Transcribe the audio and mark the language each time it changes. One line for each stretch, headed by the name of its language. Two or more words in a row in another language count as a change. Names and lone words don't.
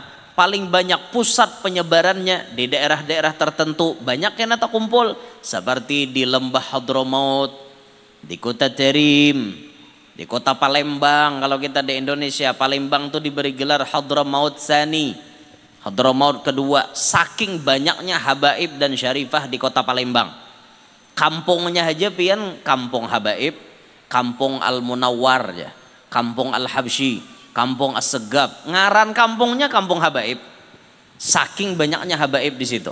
Indonesian: Paling banyak pusat penyebarannya di daerah-daerah tertentu, banyak yang kumpul seperti di lembah Hadramaut, di kota Terim, di kota Palembang. Kalau kita di Indonesia, Palembang tuh diberi gelar Hadramaut Tsani, Hadramaut kedua. Saking banyaknya habaib dan syarifah di kota Palembang. Kampungnya aja pian kampung habaib, kampung Al-Munawwar ya, kampung Al-Habsyi, kampung As-Segab. Ngaran kampungnya kampung habaib. Saking banyaknya habaib di situ.